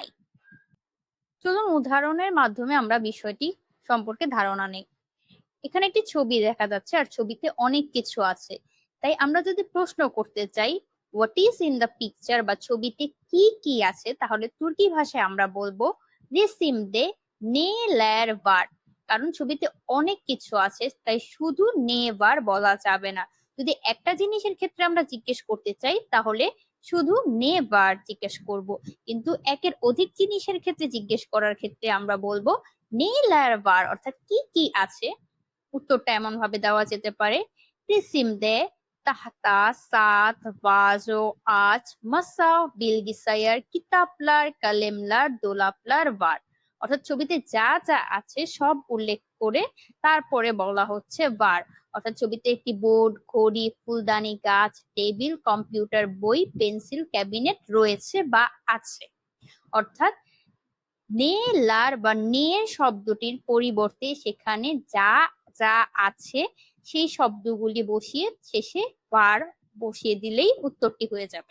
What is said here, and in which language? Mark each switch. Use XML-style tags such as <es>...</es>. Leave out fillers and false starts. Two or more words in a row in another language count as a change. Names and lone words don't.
<bn>চলুন উদাহরণের মাধ্যমে আমরা বিষয়টি সম্পর্কে ধারণা নেই। এখানে একটি ছবি দেখা যাচ্ছে আর ছবিতে অনেক কিছু আছে, তাই আমরা যদি প্রশ্ন করতে চাই</bn> <en>what is in the picture</en> <bn>বা ছবিতে কি কি আছে, তাহলে তুর্কি ভাষায় আমরা বলবো</bn> <tr>resimde neler var,</tr> <bn>কারণ ছবিতে অনেক কিছু আছে তাই শুধু</bn> <tr>ne var</tr> <bn>বলা যাবে না। যদি একটা জিনিসের ক্ষেত্রে আমরা জিজ্ঞেস করতে চাই তাহলে শুধু</bn> <tr>ne var</tr> <bn>জিজ্ঞেস করব, কিন্তু একের অধিক জিনিসের ক্ষেত্রে জিজ্ঞেস করার ক্ষেত্রে আমরা বলবো</bn> <tr>neler var,</tr> <bn>অর্থাৎ কি কি আছে। উত্তরটা এমন ভাবে দেওয়া যেতে পারে,</bn> <tr>resimde tahta saat vazo aç masa bilgisayar kitaplar kalemler dolaplar var, অর্থাৎ ছবিতে যা যা আছে সব উল্লেখ করে তারপরে বলা হচ্ছে বার, অর্থাৎ ছবিতে একটি বোর্ড, ঘড়ি, ফুলদানি, গাছ, টেবিল, কম্পিউটার, বই, পেন্সিল, ক্যাবিনেট রয়েছে বা আছে। অর্থাৎ neler বা নে শব্দটির পরিবর্তে সেখানে যা যা আছে সেই শব্দগুলি বসিয়ে শেষে বার বসিয়ে দিলেই উত্তরটি হয়ে যাবে।</tr>